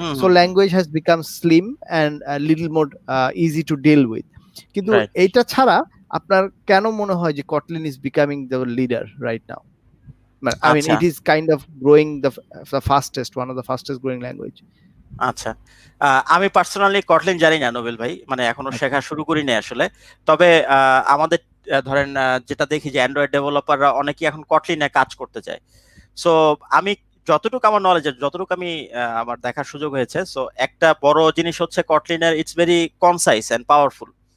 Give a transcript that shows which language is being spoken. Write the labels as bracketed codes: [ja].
[en] So language has become slim and little more easy to deal with. [bn] কিন্তু এইটা ছাড়া আপনার কেন মনে হয় যে [en] Kotlin is becoming the leader right now? I mean, it is kind of growing the fastest, one of the fastest growing language. [bn] আচ্ছা, আমি পার্সোনালি কটলিন জানি না নোবেল ভাই, মানে এখনো শেখা শুরু করি নাই আসলে। তবে আমাদের ধরেন যেটা দেখি যে অ্যান্ড্রয়েড ডেভেলপাররা অনেকেই এখন কটলিনে কাজ করতে চায়। সো আমি যতটুকু আমার নলেজের, যতটুকু আমি আমার দেখার সুযোগ হয়েছে, সো একটা বড় জিনিস হচ্ছে কটলিনের [en] It's very concise and powerful.